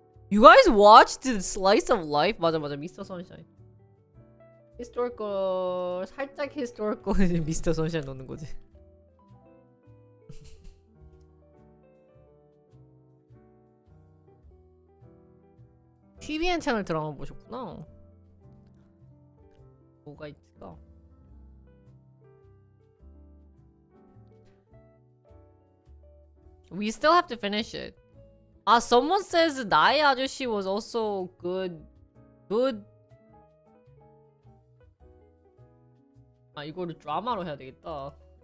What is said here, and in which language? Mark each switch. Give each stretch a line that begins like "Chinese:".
English: You guys watched the Slice of Life?
Korean: 맞아. 미스터 선샤인. 히스토리컬 살짝 히스토리컬 미스터 선샤인 넣는 거지. TVN 채널 드라마 보셨구나. 뭐가 있을까?
English: We still have to finish it. Someone says 나의 아저씨 was also good.
Korean: 이거를 드라마로 해야 되겠다.